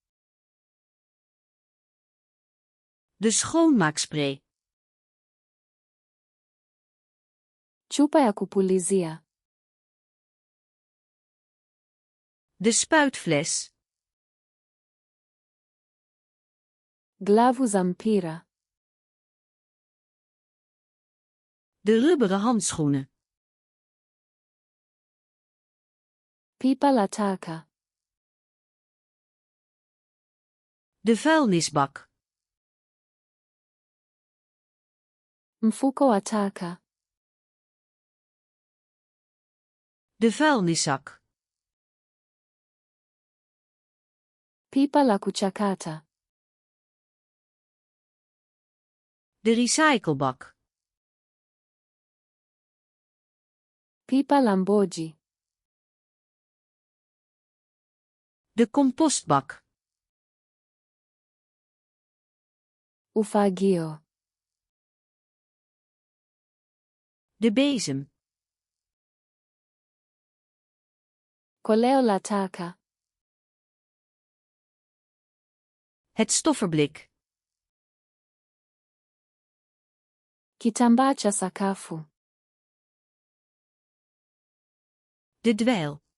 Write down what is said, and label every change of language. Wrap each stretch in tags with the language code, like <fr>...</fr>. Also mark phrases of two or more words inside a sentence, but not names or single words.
<nl>De schoonmaakspray.</nl> <sw>Chupa ya kupulizia.</sw> <nl>De spuitfles.</nl> <sw>Glavu za mpira.</sw> <nl>De rubberen handschoenen.</nl> <sw>Pipa la taka.</sw> <nl>De vuilnisbak.</nl> <sw>Mfuko wa taka.</sw> <nl>De vuilniszak.</nl> <sw>Pipa la kuchakata.</sw> <nl>De recyclebak.</nl> <sw>Pipa la mboji.</sw> <nl>De compostbak.</nl> <sw>Ufagio.</sw> <nl>De bezem.</nl> <sw>Koleo la taka.</sw> <nl>Het stofferblik.</nl> <sw>Kitambaa cha sakafu.</sw> <nl>De dweil.</nl>